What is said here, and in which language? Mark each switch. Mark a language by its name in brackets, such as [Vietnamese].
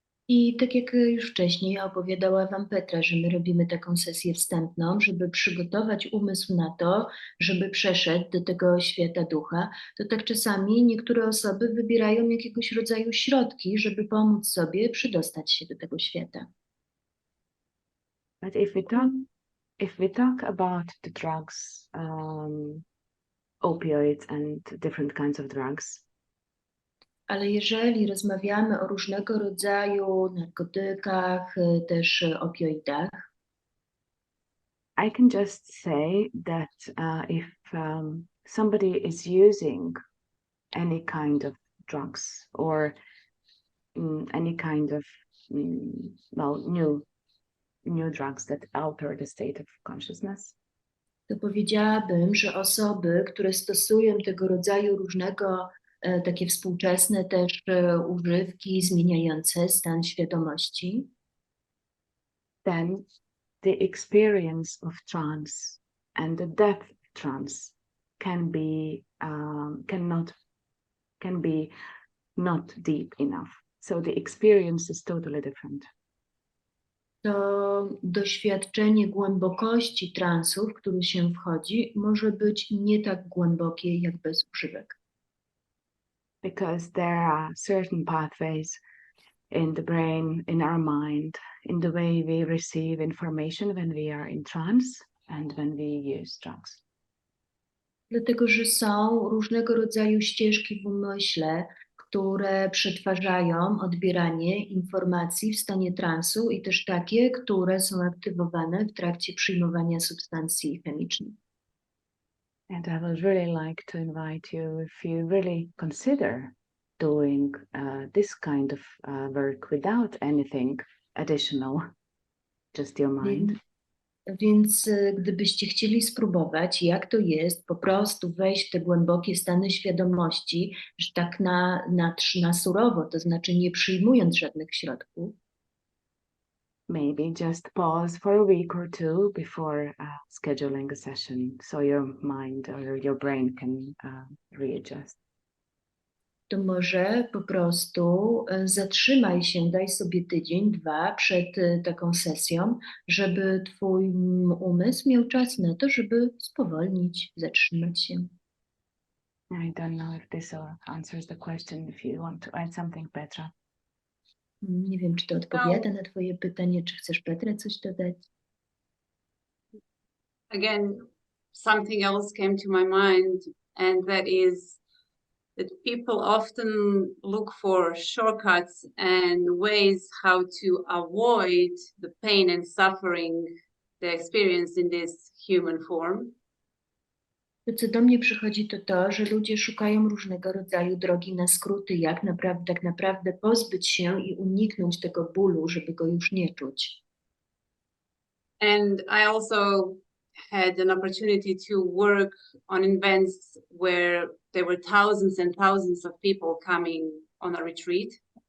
[Polish] I tak jak już wcześniej opowiadała Wam Petra, że my robimy taką sesję wstępną, żeby przygotować umysł na to, żeby przeszedł do tego świata ducha, to tak czasami niektóre osoby wybierają jakiegoś rodzaju środki, żeby pomóc sobie przydostać się do tego świata. [English] But if we talk about the drugs, opioids and different kinds of drugs, [Polish] Ale jeżeli rozmawiamy o różnego rodzaju narkotykach, też opioidach, [English] I can just say that if somebody is using any kind of drugs or any kind of well, new drugs that alter the state of consciousness, [Polish] to powiedziałabym, że osoby, które stosują tego rodzaju różnego takie współczesne też używki zmieniające stan świadomości, [English] then the experience of trance and the depth of trance can be not deep enough. So the experience is totally different. [Polish] to doświadczenie głębokości transu, w który się wchodzi, może być nie tak głębokie jak bez używek. [English] Because there are certain pathways in the brain, in our mind, in the way we receive information when we are in trance and when we use drugs. [Polish] Dlatego, że są różnego rodzaju ścieżki w umyśle, które przetwarzają odbieranie informacji w stanie transu i też takie, które są aktywowane w trakcie przyjmowania substancji chemicznych. [English] And I would really like to invite you, if you really consider doing this kind of work without anything additional, just your mind. [Polish] Więc gdybyście chcieli spróbować, jak to jest po prostu wejść w te głębokie stany świadomości, że tak na surowo, to znaczy nie przyjmując żadnych środków, [English] Maybe just pause for a week or two before scheduling a session so your mind or your brain can readjust. [Polish] to może po prostu zatrzymaj się, daj sobie tydzień, 2 przed taką sesją, żeby twój umysł miał czas na to, żeby spowolnić, zatrzymać się. [English] I don't know if this answers the question, if you want to add something, Petra. [Polish] Nie wiem, czy to odpowiada na twoje pytanie, czy chcesz, Petra, coś dodać? [English] Again, something else came to my mind, and that is that people often look for shortcuts and ways how to avoid the pain and suffering they experience in this human form. [Polish] To, co do mnie przychodzi, to to, że ludzie szukają różnego rodzaju drogi na skróty, jak tak naprawdę pozbyć się i uniknąć tego bólu, żeby go już nie czuć. [English] And I also had an opportunity to work on events where there were thousands and thousands of people coming on a retreat.